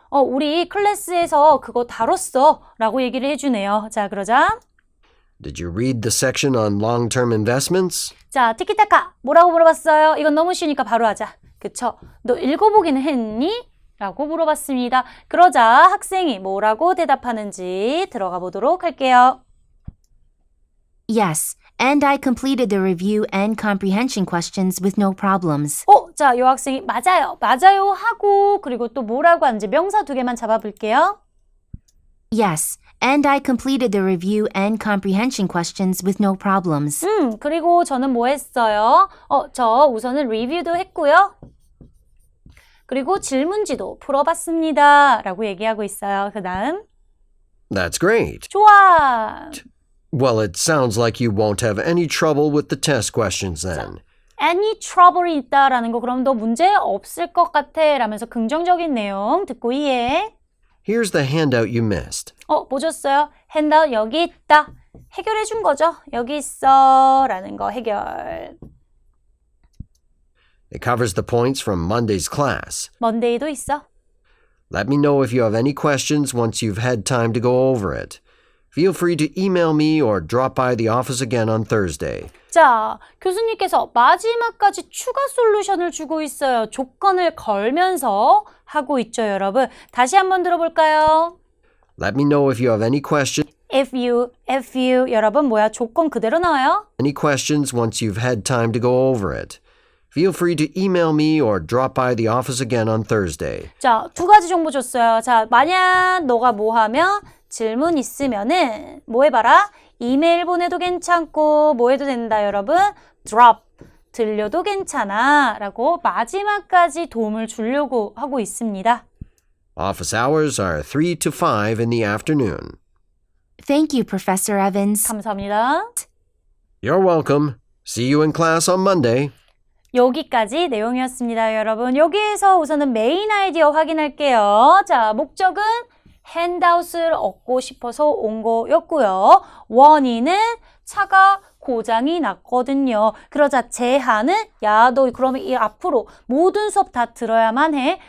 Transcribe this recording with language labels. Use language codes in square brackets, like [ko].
[ko] 우리 클래스에서 그거 다뤘어. 라고 얘기를 해주네요. 자, 그러자. [en] Did you read the section on long-term investments? [ko] 자, 티키타카. 뭐라고 물어봤어요? 이건 너무 쉬우니까 바로 하자. 그쵸? 너 읽어보기는 했니? 라고 물어봤습니다. 그러자 학생이 뭐라고 대답하는지 들어가 보도록 할게요. [en] Yes, and I completed the review and comprehension questions with no problems. [ko] 자, 요 학생이 맞아요 하고 그리고 또 뭐라고 하는지 명사 2개만 잡아볼게요. [en] Yes, and I completed the review and comprehension questions with no problems. [ko] 그리고 저는 뭐 했어요? 저 우선은 리뷰도 했고요. 그리고 질문지도 풀어봤습니다. 라고 얘기하고 있어요. 그 다음. [en] That's great. [ko] 좋아. [en] Well, it sounds like you won't have any trouble with the test questions then. Any trouble [ko] 이 있다라는 거 그럼 너 문제 없을 것 같아 라면서 긍정적인 내용 듣고 이해. [en] Here's the handout you missed. [ko] 보셨어요? 핸드아웃 여기 있다. 해결해 준 거죠. 여기 있어 라는 거 해결. [en] It covers the points from Monday's class. [ko] 먼데이도 있어. [en] Let me know if you have any questions once you've had time to go over it. Feel free to email me or drop by the office again on Thursday. [ko] 자, 교수님께서 마지막까지 추가 솔루션을 주고 있어요. 조건을 걸면서 하고 있죠, 여러분. 다시 한번 들어볼까요? [en] Let me know if you have any questions. If you, [ko] 여러분 뭐야? 조건 그대로 나와요? [en] Any questions once you've had time to go over it. Feel free to email me or drop by the office again on Thursday. [ko] 자, 두 가지 정보 줬어요. 자, 만약 너가 뭐 하면 질문 있으면은 뭐 해봐라? 이메일 보내도 괜찮고 뭐 해도 된다, 여러분? drop, 들려도 괜찮아 라고 마지막까지 도움을 주려고 하고 있습니다. [en] Office hours are 3 to 5 in the afternoon. Thank you, Professor Evans. [ko] 감사합니다. [en] You're welcome. See you in class on Monday. [ko] 여기까지 내용이었습니다, 여러분. 여기에서 우선은 메인 아이디어 확인할게요. 자, 목적은 핸드아웃을 얻고 싶어서 온 거였고요. 원인은 차가 고장이 났거든요. 그러자 제한은 야, 너 그러면 이 앞으로 모든 수업 다 들어야만 해.